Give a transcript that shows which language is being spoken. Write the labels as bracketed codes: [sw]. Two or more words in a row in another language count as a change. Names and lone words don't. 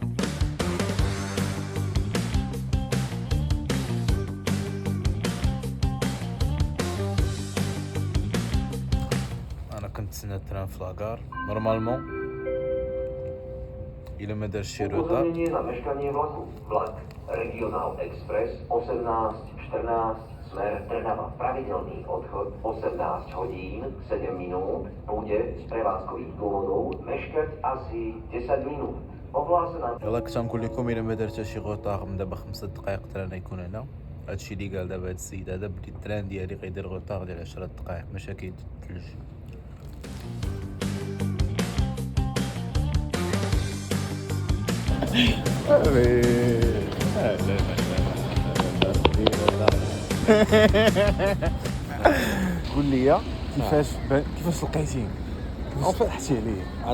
[ar] انا كنت نتسنى التران في [fr] la gare normalement [ar] إلا ما دارش شي روطار. [sk] Upozornenie na meškanie vlaku. Vlak Regional Express 18:14 smer Trnava. Pravidelný odchod 18 hodín 7 minút. Bude z prevádzkových dôvodov meškať asi 10 minút. Ohlásená. [ar] يلا كنت نقول لكم الا ما درت شي غوطار من دابا 5 دقائق التران يكون هنا. هادشي اللي قال دابا هاد السيد هذا بلي التران ديالي غيدير غوطار ديال 10 دقائق مشاكل الثلج. قول لي كيفاش لقيتيني كيفاش فتحتي عليا.